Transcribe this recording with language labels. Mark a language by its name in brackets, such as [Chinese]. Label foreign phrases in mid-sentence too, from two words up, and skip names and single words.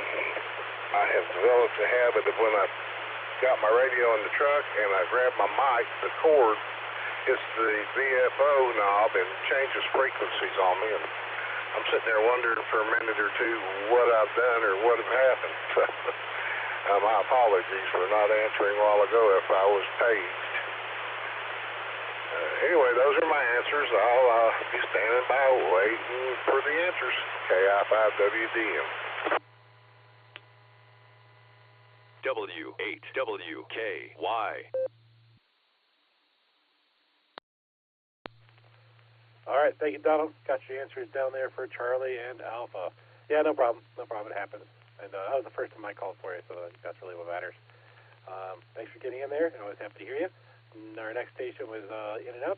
[English] I have developed a habit of when I got my radio in the truck and I grab my mic, the cord hits the VFO knob and changes frequencies on me, and I'm sitting there wondering for a minute or two what I've done or what had happened. My apologies for not answering a while ago if I was paged. Anyway, those are my answers. I'll be standing by waiting for the answers. KI5WDM. W8WKY. All right, thank you, Donald. Got your answers down there for Charlie and Alpha. Yeah, no problem. No problem. It happens. And that was the first time I called for you, so that's really what matters. Thanks for getting in there. I'm always happy to hear you. And our next station was in and out.